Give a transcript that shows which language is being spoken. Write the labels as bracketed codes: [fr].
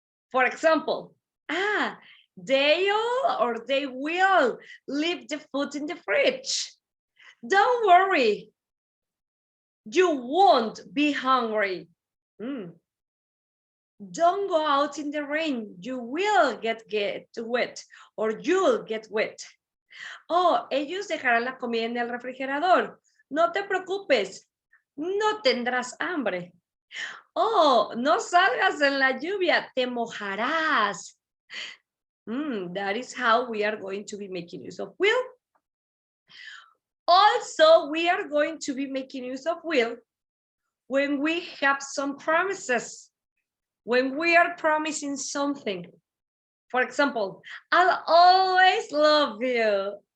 [en] For example, they will leave the food in the fridge. Don't worry, you won't be hungry. Don't go out in the rain, you will get wet, or you'll get wet. [es] Oh, ellos dejarán la comida en el refrigerador. No te preocupes, no tendrás hambre. Oh, no salgas en la lluvia, te mojarás. [en] That is how we are going to be making use of will. Also, we are going to be making use of will when we have some promises. When we are promising something. For example, I'll always love you.